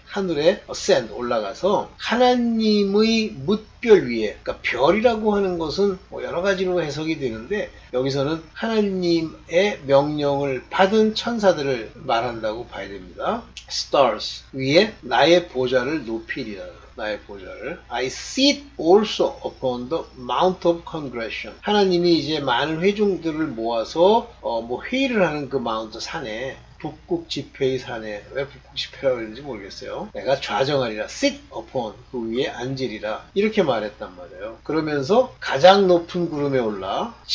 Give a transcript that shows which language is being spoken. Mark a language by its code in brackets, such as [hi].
[ko] 하늘에 ascend, 올라가서 하나님의 뭇별 위에, 그러니까 별이라고 하는 것은 뭐 여러 가지로 해석이 되는데, 여기서는 하나님의 명령을 받은 천사들을 말한다고 봐야 됩니다. stars 위에 나의 보좌를 높이리라. 나의 보좌를. [en] I sit also upon the mount of congregation. [ko] 하나님이 이제 많은 회중들을 모아서 뭐 회의를 하는 그 마운트 산에, 북극 지폐의 산에, 왜 북극 지폐라고 그러는지 모르겠어요. 내가 좌정하리라. [en] sit upon, [ko] 그 위에 앉으리라. 이렇게 말했단 말이에요. 그러면서 가장 높은 구름에 올라